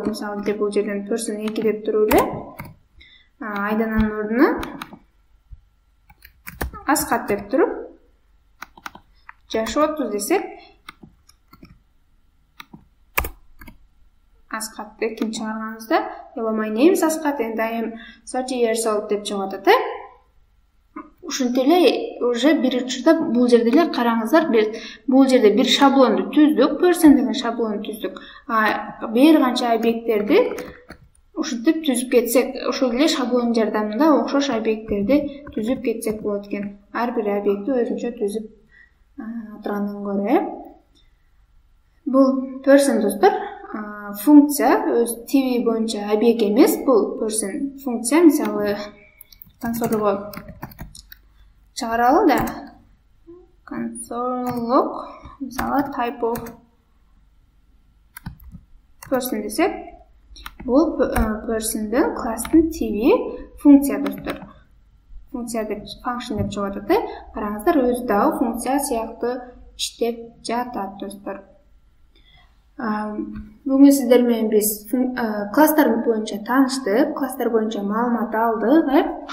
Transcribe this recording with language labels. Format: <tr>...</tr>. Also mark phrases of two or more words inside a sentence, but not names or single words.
<ky>Мисалы, бул жерден person 2 деп туруп эле айдананын ордуна Асхат деп туруп жашы 30 десек, Асхат экин чыгарганыбызда</ky> <en>hello my name is Асхат and I am 30 years old</en> <ky>деп чыгып атат. Ушинтип эле уже бир учурда бул жерде эле караңыздар, бул жерде бир шаблонду түздүк, person деген шаблонду түздүк. Бир канча объекттерди ушинтип түзүп кетсек, ошол эле шаблон жардамында окшош объекттерди түзүп кетсек болот экен. Ар бир объектти өзүнчө түзүп отургандан көрө. Бул person, достор, функция, өз тиви боюнча объект эмес, бул person функция. Мисалы, консольго чыгаралы да. Console-лог, мисалы,</ky> <en>type of person</en> <ky>десек, бул person'дын класстын тиви функция, достор. Функция деп, function деп чыгып атат. Караңыздар, өзү дагы функция сыяктуу иштеп жатат, достор. Бүгүн сиздер менен биз класстар боюнча тааныштык, класстар боюнча маалымат алдык.</ky>